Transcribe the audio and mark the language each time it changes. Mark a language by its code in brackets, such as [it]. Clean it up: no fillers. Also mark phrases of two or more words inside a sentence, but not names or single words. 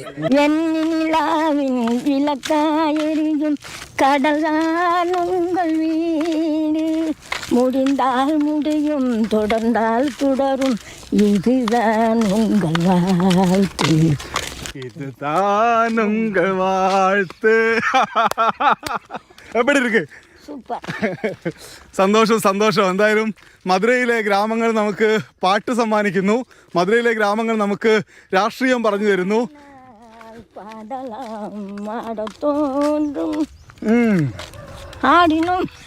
[ta] வெண்ணிலாவின் விளக்காயெரியும் கடல்தான் உங்கள் வீடு, முடிந்தால் முடியும் தொடர்ந்தால் தொடரும், இதுதான் உங்கள் வாழ்த்து. இதுதான் உங்கள் வாழ்த்து. எப்படி இருக்கு? [ml] സൂപ്പർ. സന്തോഷം. എന്തായാലും മധുരയിലെ ഗ്രാമങ്ങൾ നമുക്ക് പാട്ട് സമ്മാനിക്കുന്നു. മധുരയിലെ ഗ്രാമങ്ങൾ നമുക്ക് രാഷ്ട്രീയം പറഞ്ഞു തരുന്നു. ആടിനും